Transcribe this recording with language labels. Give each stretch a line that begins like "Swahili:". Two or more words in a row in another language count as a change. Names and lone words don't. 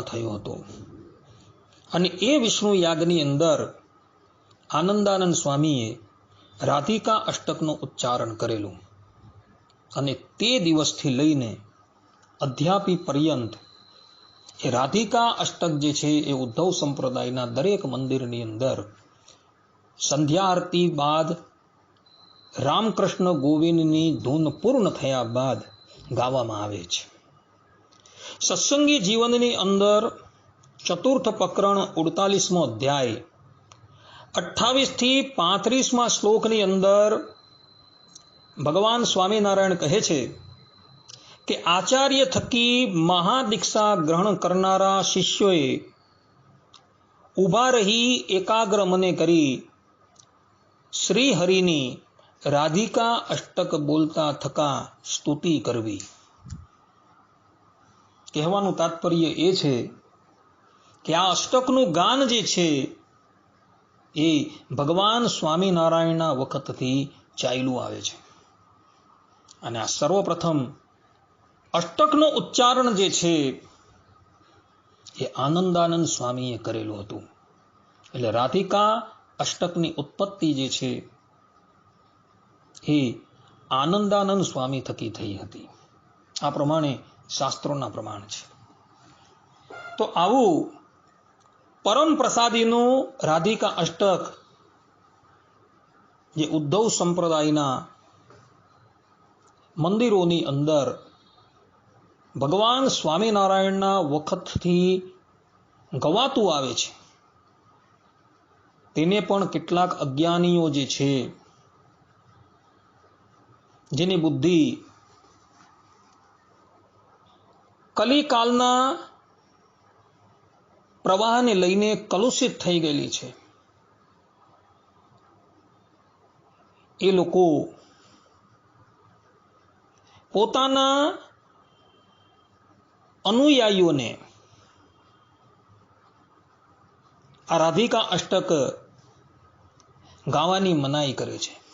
Gujarati: થયો હતો અને એ વિષ્ણુ યાગની અંદર આનંદાનંદ સ્વામીએ રાધિકા અષ્ટકનું ઉચ્ચારણ કરેલું અને તે દિવસથી લઈને અધ્યાપી પર્યંત એ રાધિકા અષ્ટક જે છે એ ઉદ્ધવ સંપ્રદાયના દરેક મંદિરની અંદર સંધ્યા આરતી બાદ રામકૃષ્ણ ગોવિંદની ધૂન પૂર્ણ થયા બાદ ગાવામાં આવે છે। સત્સંગી જીવનની અંદર ચતુર્થ પ્રકરણ 48મો અધ્યાય 28 થી 35 શ્લોકની અંદર ભગવાન સ્વામીનારાયણ કહે છે કે આચાર્ય થકી મહાદીક્ષા ગ્રહણ કરનારા શિષ્યોએ ઊભા રહી એકાગ્ર મને કરી શ્રીહરિની રાધિકા અષ્ટક બોલતા થકા સ્તુતિ કરવી। કહેવાનું તાત્પર્ય એ છે કે આ અષ્ટકનું ગાન જે છે એ ભગવાન સ્વામીનારાયણના વખતથી ચાલ્યું આવે છે અને આ સર્વપ્રથમ અષ્ટકનું ઉચ્ચારણ જે છે એ આનંદાનંદ સ્વામીએ કરેલું હતું। એટલે રાધિકા અષ્ટકની ઉત્પત્તિ જે છે એ આનંદાનંદ સ્વામી થકી થઈ હતી। આ પ્રમાણે શાસ્ત્રોના પ્રમાણ છે। તો આવું પરમ પ્રસાદીનું રાધિકા અષ્ટક જે ઉદ્ધવ સંપ્રદાયના મંદિરોની અંદર ભગવાન સ્વામીનારાયણના વખતથી ગવાતું આવે છે તેને પણ કેટલાક અજ્ઞાનીઓ જે છે જેની બુદ્ધિ કલિકાલના પ્રવાહને લઈને કલુષિત થઈ गયેલી છે। એ લોકો પોતાના અનુયાયીઓને આ રાધિકા અષ્ટક ગાવાની મનાઈ કરે છે.